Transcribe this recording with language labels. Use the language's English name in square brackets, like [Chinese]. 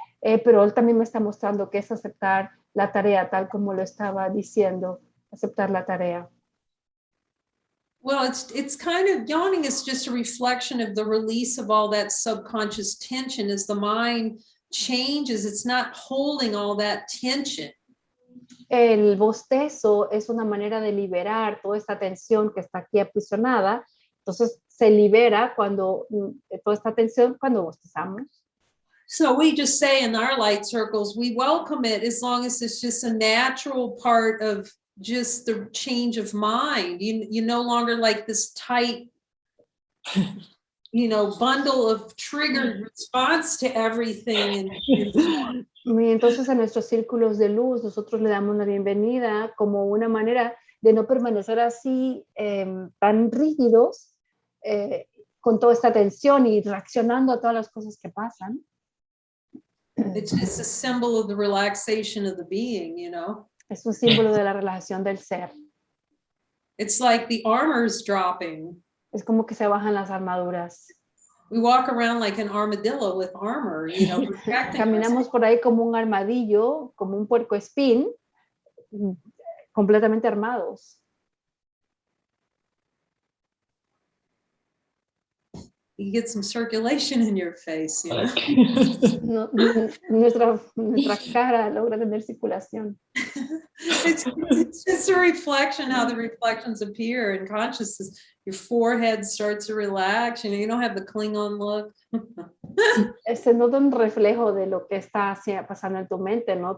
[Spanish] Pero él también me está mostrando que es aceptar la tarea, tal como lo estaba diciendo, aceptar la tarea. [English] Well, it's kind of, yawning is just a reflection of the release of all that subconscious tension as the mind changes. It's not holding all that tension. [Spanish] El bostezo es una manera de liberar toda esta tensión que está aquí aprisionada. Entonces se libera cuando toda esta tensión cuando bostezamos. [English] So we just say in our light circles, we welcome it as long as it's just a natural part of just the change of mind. You no longer like this tight, bundle of triggered response to everything. [Spanish] Entonces, en nuestros círculos de luz, nosotros le damos la bienvenida como una manera de no permanecer así tan rígidos con toda esta tensión y reaccionando a todas las cosas que pasan. [English] It's just a symbol of the relaxation of the being, [Spanish] Es un símbolo de la relajación del ser. [English] It's like the armor's dropping. [Spanish] Es como que se bajan las armaduras. [English] We walk around like an armadillo with armor, protecting [Spanish] Caminamos por ahí como un armadillo, como un puercoespín, completamente armados. [English] You get some circulation in your face, [Spanish] No, nuestra cara logra tener circulación. [English] It's just a reflection, how the reflections appear in consciousness. Your forehead starts to relax, you don't have the Klingon look. [Spanish] Se nota un reflejo de lo que está pasando en tu mente, ¿no?